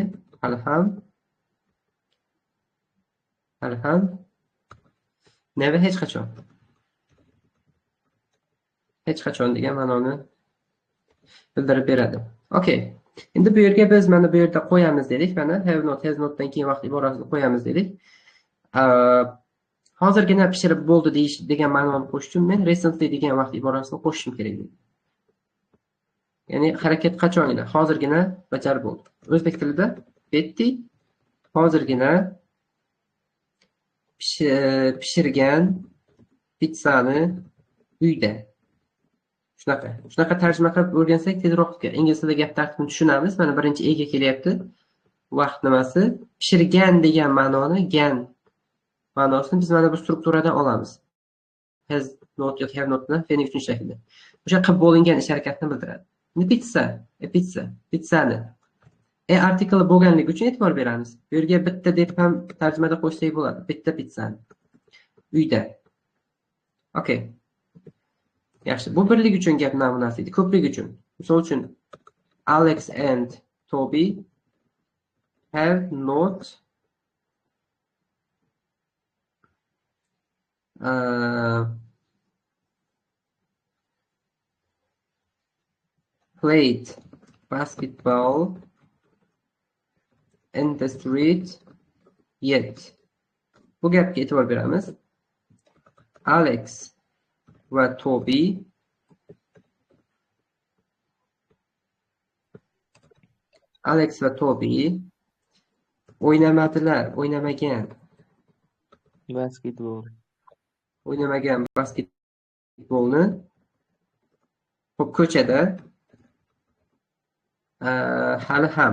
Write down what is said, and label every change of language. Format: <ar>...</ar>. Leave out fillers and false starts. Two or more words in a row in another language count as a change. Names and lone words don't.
<uz>Hali ham. Hali ham. Never hech qachon. Hech qachon degan ma'noni bildirib beradi. Okay. Endi bu yerga biz mana bu yerda qo'yamiz dedik. Mana</uz> <en>have not, has notdan</en> <uz>keyin vaqt iborasini qo'yamiz dedik. Hozirgina pishirib bo'ldi degan ma'noni qo'shish uchun men recently degan vaqt iborasini qo'shishim kerak. Ya'ni harakat qachongina, hozirgina bajarib bo'ldi. O'zbek tilida Betty hozirgina pishirgan pizzani uyda. Shunaqa tarjima qilib o'rgansak tezroq ingliz tilida gap tartibini tushunamiz. Mana birinchi ega kelyapti. Vaqt nimasi? Pishirgan degan ma'noni, gan ma'nosini biz mana bu strukturadan olamiz.</uz> <en>Has not</en> <uz>yoki</uz> <en>have not</en> <uz>bilan fe'lning uchinchi shaklida. O'sha qilib bo'lingan ish harakatni bildiradi. Pizza, pizzani. Artikel bo'lganligi uchun e'tibor beramiz. Bu yerga bitta deb ham tarjimada qo'shsak bo'ladi. Bitta pizzani. Uyda. Okay. Yaxshi, bu birlik uchun gap namunasi edi, ko'plik uchun. Misol uchun</uz> <en>Alex and Toby have not played basketball in the street yet.</en> <uz>Bu gapga e'tibor beramiz. Alex va Toby o'ynamagan basketbolni ko'chada hali ham.</uz>